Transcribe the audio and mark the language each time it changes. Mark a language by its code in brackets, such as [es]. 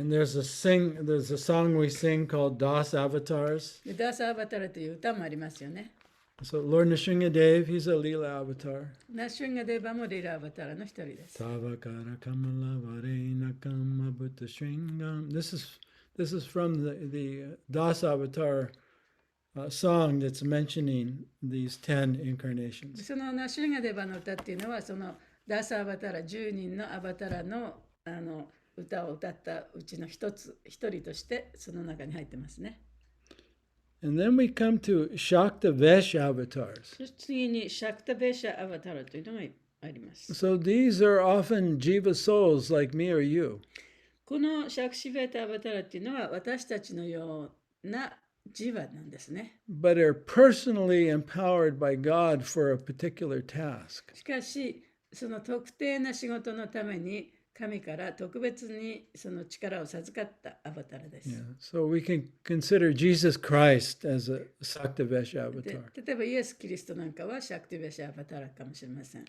[en] And there's a song we sing called Das Avatars. [ja] で、ダース・アバタラという歌もありますよね。 [en] So Lord Nrsingadev, he's a Leela avatar. [ja] ナッシュンガデーバもリーラ・アバタラの一人です。 [sa] Tavakara kamala varena kama bhutta shringam. [en] This is from the Das Avatar song that's mentioning these 10 incarnations. [ja] そのナッシュンガデーバの歌っていうのは、そのダース・アバタラ、10人のアバタラの歌を歌ったうちの一人としてその中に入ってますね。 [en] And then we come to Shaktavesh avatars. [ja] そして次にシャクタベーシャ・アバタラというのがあります。 [en] So these are often jiva souls like me or you. [ja] このシャクシベータ・アバタラっていうのは私たちのようなジバなんですね。 [en] But are personally empowered by God for a particular task. [ja] しかし、その特定な仕事のために神から特別にその力を授かったアバタラです。 [en] Yeah. So we can consider Jesus Christ as a Shaktavesh [ja] で [en] avatar. [ja] 例えばイエス・キリストなんかはシャクティベーシャ・アバタラかもしれません。